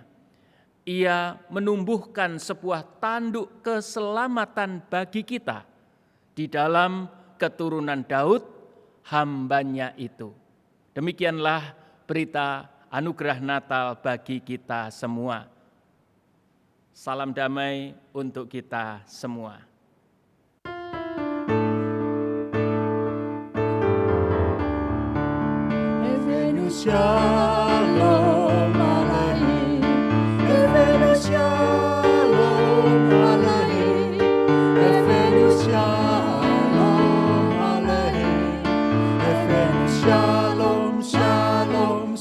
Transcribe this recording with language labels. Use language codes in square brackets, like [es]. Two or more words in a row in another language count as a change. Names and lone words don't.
[id] Ia menumbuhkan sebuah tanduk keselamatan bagi kita di dalam keturunan Daud, hamba-Nya itu. Demikianlah berita anugerah Natal bagi kita semua. Salam damai untuk kita semua. [he] שלום עליכם הבאנו שלום עליכם הבאנו שלום עליכם הבאנו שלום שלום